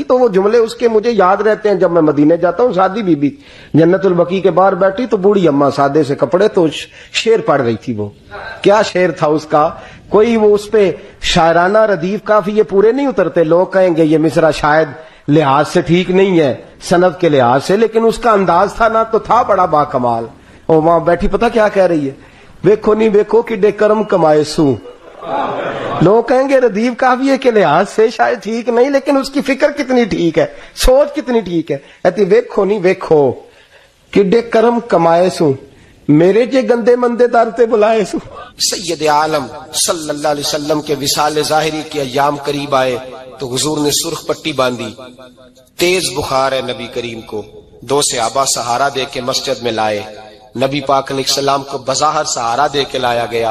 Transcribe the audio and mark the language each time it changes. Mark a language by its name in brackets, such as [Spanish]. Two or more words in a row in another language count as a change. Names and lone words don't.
[Urdu] تو وہ جملے اس کے مجھے یاد رہتے ہیں جب میں مدینے جاتا ہوں. سادی بی بی جنت البقیع کے باہر بیٹھی, تو بوڑھی اماں سادے سے کپڑے, تو شعر پڑھ رہی تھی. وہ کیا شعر تھا اس کا, کوئی وہ اس پہ شاعرانہ ردیف کافی یہ پورے نہیں اترتے. لوگ کہیں گے یہ مصرع شاید لحاظ سے ٹھیک نہیں ہے, سند کے لحاظ سے, لیکن اس کا انداز تھا نا تو تھا بڑا با کمال. اور وہاں بیٹھی پتہ کیا کہہ رہی ہے, [Punjabi] ویکھو نہیں ویکھو کڈے کرم کمائے سو. [Urdu] لوگ کہیں گے ردیف کافی کے لحاظ سے شاید ٹھیک نہیں, لیکن اس کی فکر کتنی ٹھیک ہے, سوچ کتنی ٹھیک ہے. [Punjabi] کہتی ویکھو نہیں ویکھو کڈے کرم کمائے سو, میرے جے گندے مندے در تے بلائے سو. [Urdu] سید عالم [Arabic] صلی اللہ علیہ وسلم [Urdu] کے وصال ظاہری کے ایام قریب آئے تو حضور نے سرخ پٹی باندھی. تیز بخار ہے نبی کریم کو, 2 صحابہ سہارا دے کے مسجد میں لائے. نبی پاک [Arabic] علیہ السلام [Urdu] کو بظاہر سہارا دے کے لایا گیا.